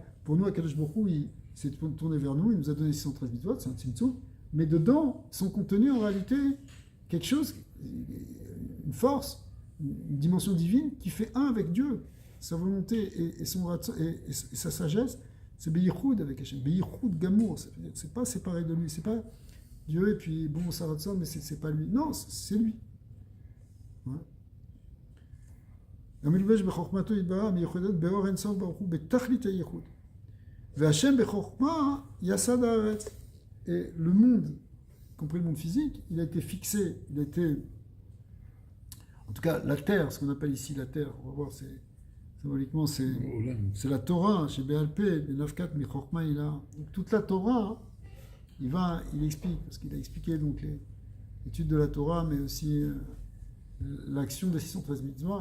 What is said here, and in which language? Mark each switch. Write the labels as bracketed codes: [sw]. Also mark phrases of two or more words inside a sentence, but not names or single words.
[fr] Pour nous, Akadosh Baruch Hu, il s'est tourné vers nous, il nous a donné 613 mitzvot, c'est un tzimtzum, mais dedans sont contenus en réalité quelque chose, une force, une dimension divine qui fait un avec Dieu. Sa volonté et sa sagesse, c'est Beyichoud avec Hachem, [he] ביחוד גמור, [fr] c'est pas séparé de lui, c'est pas Dieu et puis bon, ça va mais c'est pas lui. Non, c'est lui. [he] המלובש בחוכמתו יתברך מיוחדת באור אין סוף ברוך הוא בתכלית הייחוד. והשם בחוכמה יסד הארץ. [fr] Et le monde, y compris le monde physique, il a été fixé, en tout cas la terre, ce qu'on appelle ici la terre, on va voir, symboliquement c'est la Torah, chez BLP, le 9.4, mais Chokma il a. Donc toute la Torah, il explique, parce qu'il a expliqué donc l'étude de la Torah, mais aussi l'action des 613 mitzvot.